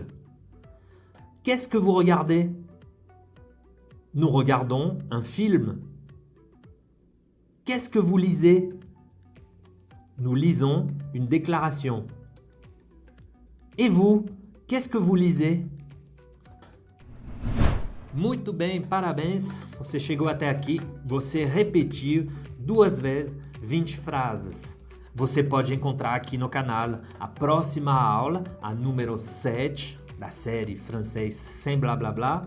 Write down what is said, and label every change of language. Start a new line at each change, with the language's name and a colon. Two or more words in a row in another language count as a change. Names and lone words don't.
French: Qu'est-ce que vous regardez? Nous regardons un film. Qu'est-ce que vous lisez? Nous lisons une déclaration. Et vous, qu'est-ce que vous lisez?
Portuguese: Muito bem, parabéns. Você chegou até aqui. Você repetiu 2 vezes 20 frases. Você pode encontrar aqui no canal a próxima aula, a número 7 da série Francês sem blá blá blá.